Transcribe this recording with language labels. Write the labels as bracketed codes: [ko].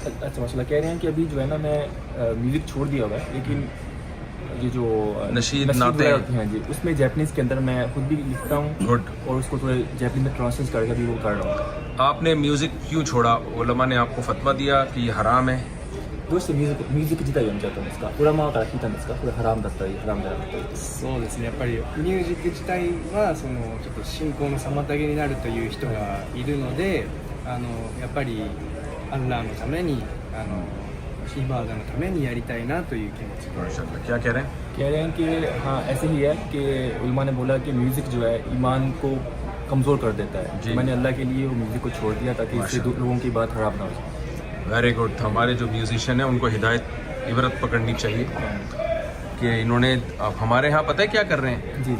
[hi] अच्छा माशाल्लाह कह रहे हैं कि अभी जो है ना मैं म्यूज़िक छोड़ दिया हुआ है, लेकिन ये जो नशीद नाते हैं जी उसमें जैपनीज़ के अंदर मैं खुद भी लिखता हूँ और उसको थोड़े जैपनीज़ में ट्रांसलेट करके भी वो कर रहा हूँ. आपने म्यूज़िक क्यों छोड़ा? उलमा ने आपको फतवा दिया कि ये हराम है? [ja] どうしてミュージック自体をやめちゃったんですか？裏側から聞いたんですか？これハラムだったりハラムだったり。そうですね、やっぱりミュージック自体はそのちょっと信仰の妨げになるという人がいるので、やっぱりアッラーのためにイバーダのためにやりたいなという気持ちで。 [hi] क्या कह रहे हैं? कह रहे हैं कि हाँ ऐसे ही है कि उलमा ने बोला कि म्यूज़िक जो है ईमान को कमज़ोर कर देता है. मैंने अल्लाह के लिए वो म्यूज़िक को छोड़ दिया ताकि इससे लोगों की बात खराब ना हो जाए. Very good. हमारे जो म्यूजिशियन हैं उनको हिदायत इबरत पकड़नी चाहिए कि इन्होंने अब हमारे यहाँ पता है क्या कर रहे हैं जी.